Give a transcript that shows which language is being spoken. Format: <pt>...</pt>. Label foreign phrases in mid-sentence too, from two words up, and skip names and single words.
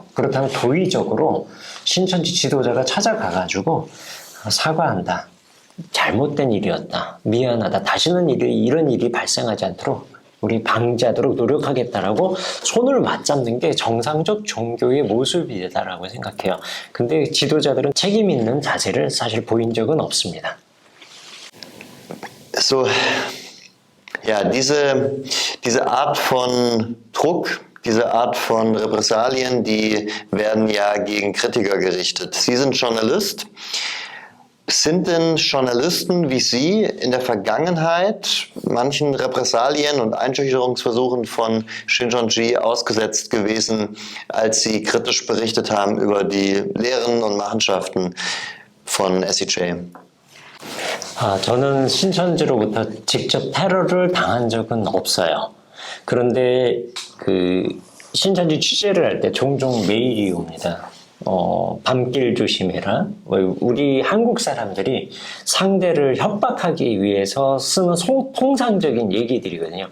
<ko>그렇다면 도의적으로 신천지 지도자가 찾아가가지고 사과한다, 잘못된 일이었다, 미안하다, 다시는 이런 일이 발생하지 않도록 우리 방지하도록 노력하겠다라고 손을 맞잡는 게 정상적 종교의 모습이다라고 생각해요. 근데 지도자들은 책임 있는 자세를 사실 보인 적은 없습니다.</ko> <de>So, ja, diese Art von Druck, diese Art von Repressalien, die werden ja gegen Kritiker gerichtet. Sie sind Journalist. Sind denn Journalisten wie Sie in der Vergangenheit manchen Repressalien und Einschüchterungsversuchen von Shincheonji ausgesetzt gewesen, als Sie kritisch berichtet haben über die Lehren und Machenschaften von SEJ?</de> <ko>저는 신천지로부터 직접 테러를 당한 적은 없어요. 그런데 신천지 취재를 할 때 종종 메일이 옵니다. 밤길 조심해라. 우리 한국 사람들이 상대를 협박하기 위해서 쓰는 통상적인 얘기들이거든요.</ko>